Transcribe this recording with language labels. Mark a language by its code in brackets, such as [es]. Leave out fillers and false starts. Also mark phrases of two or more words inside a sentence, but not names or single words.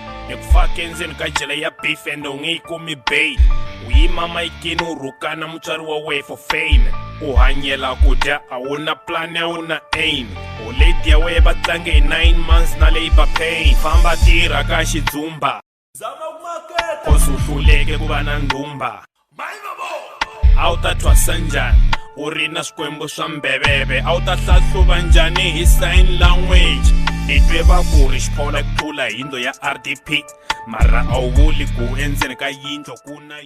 [ts] Nikufake endzeni ka jele ya [en] beef and [ts] u nge yi kumi bail. U yima mayikini u rhukana mutswari wa wena [en] for fame. [ts] U hanyela ku dya a wu na plan a wu na aim. U late ya wena va tlange hi 9 months na [en] labor pain. [ts] Famba tirha ka xidzumba cause u hluleke ku va na ndhumba. A wu ta thwasa njhani u ri na swikwembu swa mbeveve? A wu ta hlahluva njhani hi [en] sign language? [ts] Ni twe va ku ri Xphola ku tlula hi yindlo ya RDP, mara a wu vuli ku endzeni ka yindlo ku na